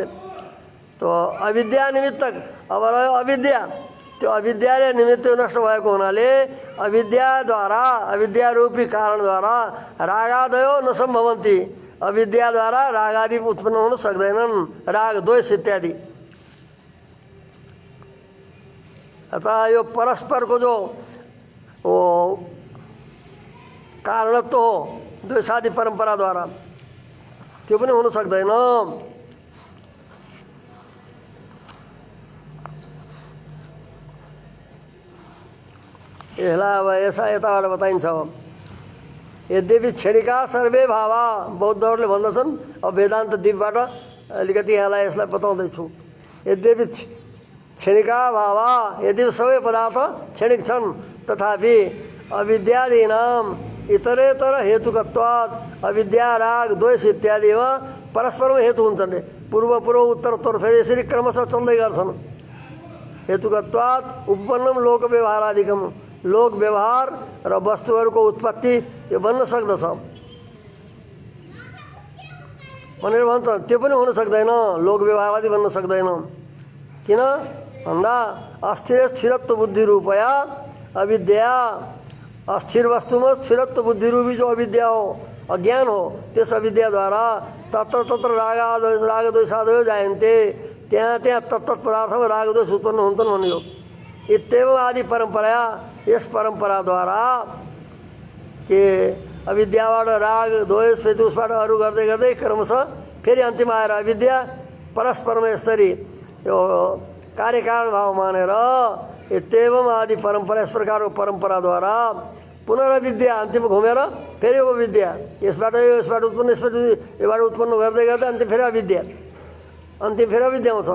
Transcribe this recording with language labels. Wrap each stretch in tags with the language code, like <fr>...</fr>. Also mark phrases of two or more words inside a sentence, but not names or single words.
<ne>तो अविद्या निमित्तक अब रह्यो अविद्या, त्यो अविद्याले निमित्त नष्ट भएको हुनाले अविद्याद्वारा, अविद्या रूपी कारणद्वारा</ne> <sa>रागादयो नसम्भवन्ति,</sa> <ne>अविद्याद्वारा रागादि उत्पन्न हुन सक्दैनन्, राग द्वेष इत्यादि। अतः यो परस्परको जो वो कारणत्व हो द्वेषादि परम्पराद्वारा त्यो पनि हुन सक्दैन। यसलाई अब यताबाट बताइन्छ।</ne> <sa>यद्यपि क्षणिका सर्वे भावा,</sa> <ne>बौद्धहरूले भन्दछन्, अब वेदान्त दिपबाट अलिकति यसलाई बताउँदैछु।</ne> <sa>यद्यपि क्षणिका भावा,</sa> <ne>यद्यपि सबै पदार्थ क्षणिक छन्,</ne> <sa>तथापि अविद्यादीनाम इतरेतर हेतुकत्वात्,</sa> <ne>अविद्या राग द्वेष इत्यादिमा परस्परमा हेतु हुन्छन्। पूर्व पूर्व उत्तर उत्तर फेरि यसरी क्रमशः चल्दै गर्छन्।</ne> <sa>हेतुकत्वात् उपपन्नम लोक व्यवहारादिकम,</sa> <ne>लोक व्यवहार र वस्तुहरूको उत्पत्ति यो बन्न सक्दछ भनेर भन्छ। त्यो पनि हुन सक्दैन, लोक व्यवहार आदि बन्न सक्दैन। किन भन्दा</ne> <sa>अस्थिर स्थिरत्व बुद्धि रूपया अविद्या,</sa> <ne>अस्थिर वस्तुमा स्थिरत्व बुद्धि रूपी जो अविद्या हो, अज्ञान हो, त्यस अविद्याद्वारा</ne> <sa>तत्र तत्र राग द्वेषादयो जायन्ते,</sa> <ne>त्यहाँ त्यहाँ तत्त पदार्थमा राग द्वेष उत्पन्न हुन्छन् भन्यो।</ne> <sa>इत्येव आदि परम्परा,</sa> <ne>यस परम्पराद्वारा के अविद्याबाट राग द्वेष फेरि उसबाट अरू गर्दै गर्दै क्रमशः फेरि अन्तिम आएर अविद्या परस्परमा यसरी यो कार्यकारण भाव मानेर</ne> <sa>इत्येवम आदि परम्परा,</sa> <ne>यस प्रकारको परम्पराद्वारा पुनरविद्या अन्तिम घुमेर फेरि अविद्या, यसबाट उत्पन्न, यसबाट उत्पन्न गर्दै गर्दै अन्तिम फेरि अविद्या, अन्तिम फेरि अविद्या आउँछ।</ne>